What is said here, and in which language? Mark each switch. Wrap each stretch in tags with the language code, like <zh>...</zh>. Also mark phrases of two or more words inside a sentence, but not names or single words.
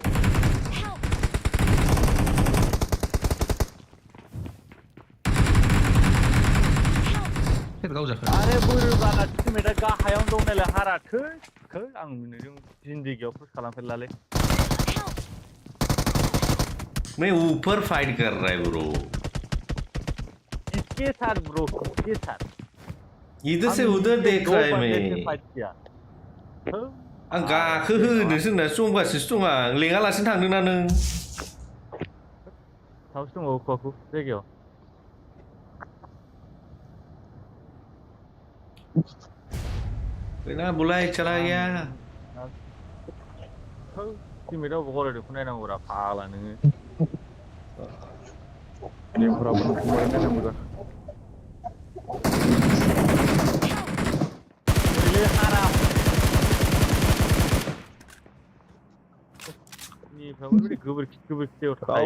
<en>Help!</en> <brx>सोर गावजाखो आरे बोरोबाना टिमेटआ गाहायावनो दं नालाय हारा थै आं नोंजों जिन्दगियाव पुश खालामफेरलालै</brx> <hi>मैं ऊपर फाइट कर रहा है ब्रो इसके साथ ब्रो इसके साथ इधर से उधर देख रहा है मैं फाइट किया</hi> <brx>आं गाखो होनो जोंना स्ट्रंगासिसो दं आं लेङालासिनो थांदोंना नों सावसो दङ खुवाखु जायगायाव</brx> <hi>बिना बुलाय चला गया</hi> <brx>टिमेटआ गरायदोंखौ नायनांगौरा फाग्ला नोङो लेफोरावबो नायनांगौ ओरैलै हारा निफ्राबो ओरै गोबोरखियाव थाखाय</brx>